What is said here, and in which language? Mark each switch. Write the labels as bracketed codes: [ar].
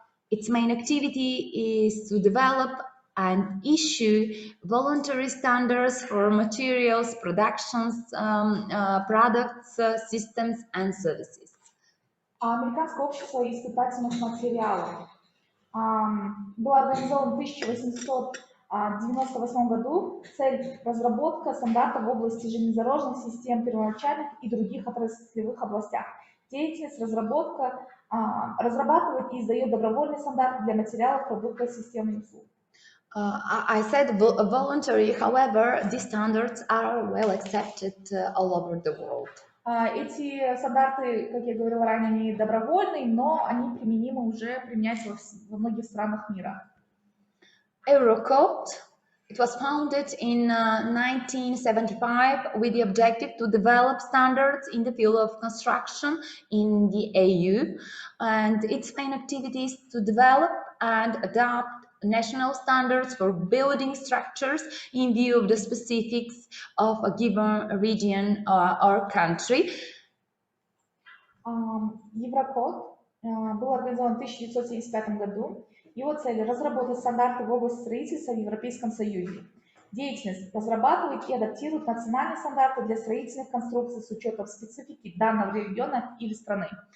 [en] Its main activity is to develop and issue voluntary standards for materials, productions, products, systems and services. [ru] Американское общество испытательных материалов был организован в 1898 году. Цель – разработка стандартов в области железнодорожных систем, первоначальных и других отраслевых областях. Деятельность разрабатывает и издает добровольные стандарты для материалов, продуктов, систем и услуг. [en] I said voluntary, however, these standards are well accepted all over the world. [ru] Эти стандарты, как я говорила ранее, они добровольные, но они применимы уже, применяются во многих странах мира. [en] Eurocode, it was founded in 1975 with the objective to develop standards in the field of construction in the EU, and its main activities to develop and adopt national standards for building structures in view of the specifics of a given region or country. [ru] Еврокод был организован в 1975 году. Его цель – разработать стандарты в области строительства в Европейском Союзе. Деятельность – разрабатывает и адаптирует национальные стандарты для строительных конструкций с учетом специфики данного региона или страны.